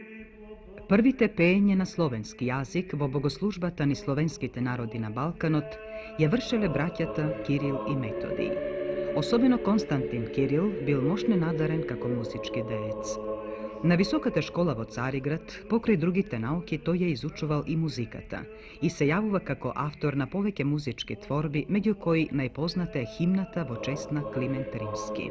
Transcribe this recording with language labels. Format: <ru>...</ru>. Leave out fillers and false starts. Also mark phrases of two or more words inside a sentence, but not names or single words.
<mk>Првите пеење на словенски јазик во богослужбата ни словенските народи на Балканот је вршиле браќата Кирил и Методиј. Особено Константин Кирил бил мощно надарен како музички деец. На високата школа во Цариград, покрај другите науки, тој ја изучувал и музиката и се јавува како автор на повеќе музички творби, меѓу кои најпозната е химната во чест на Климент Римски.</mk>